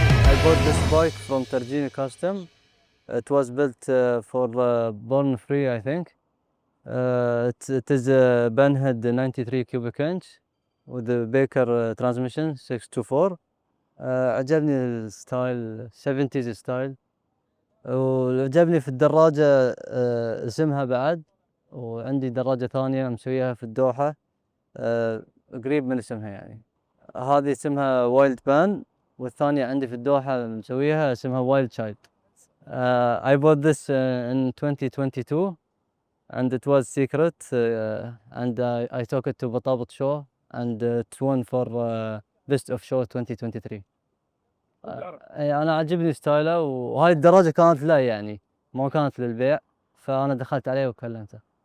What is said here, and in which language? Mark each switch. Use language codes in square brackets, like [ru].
[en] I bought this bike from Tarjini Custom. It was built for born free, I think. It is a Banhead 93 cubic inch with a Baker transmission 624. [ar] عجبني الستايل 70s ستايل، وعجبني في الدراجة اسمها بعد، وعندي دراجة ثانية مسويها في الدوحة قريب من اسمها يعني. هذه اسمها وايلد بان، والثانية عندي في الدوحة مسويها اسمها وايلد تشايلد. [en] I bought this in 2022 and it was secret and I took it to Batabit Show and it won for best of show 2023. [ar] أنا عجبني ستايله وهاي الدراجة كانت له يعني ما كانت للبيع فأنا دخلت عليه وكلمته.